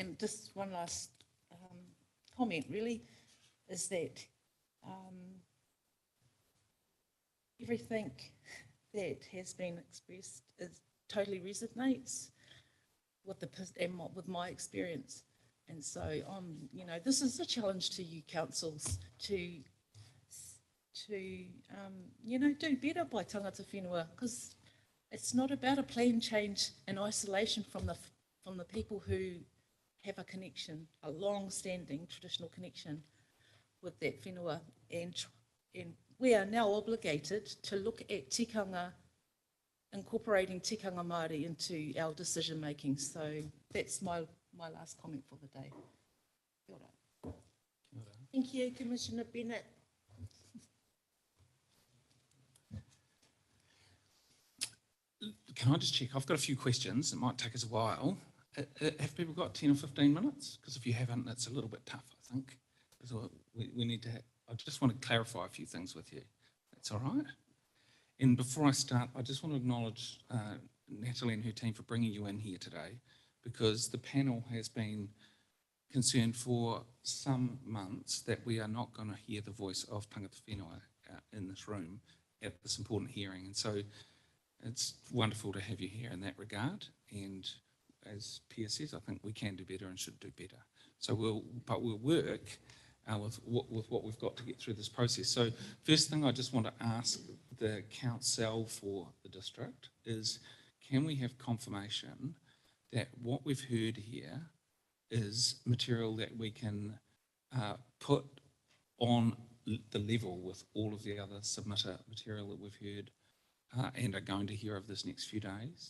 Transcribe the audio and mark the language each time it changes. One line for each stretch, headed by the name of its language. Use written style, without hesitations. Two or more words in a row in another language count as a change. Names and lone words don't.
English: And just one last comment really is that everything that has been expressed is totally resonates with with my experience. And so you know, this is a challenge to you councils to you know, do better by
Māori: tangata whenua,
English: because it's not about a plan change in isolation from the people who have a connection, a long-standing traditional connection with that whenua, and we are now obligated to look at tikanga, incorporating
Māori: tikanga Māori
English: into our decision making. So that's my last comment for the day.
Māori: Kia ora.
English: Thank you, Commissioner Bennett. Can I just check? I've got a few questions. It might take us a while. Have people got 10 or 15 minutes? Because if you haven't, it's a little bit tough, I think. So we need to I just want to clarify a few things with you. That's all right? And before I start, I just want to acknowledge Natalie and her team for bringing you in here today, because the panel has been concerned for some months that we are not going to hear the voice of
Māori: tangata whenua
English: in this room at this important hearing. And so it's wonderful to have you here in that regard. And as Pia says, I think we can do better and should do better. So we'll work with what we've got to get through this process. So first thing I just want to ask the council for the district is, can we have confirmation that what we've heard here is material that we can put on the level with all of the other submitter material that we've heard and are going to hear over this next few days?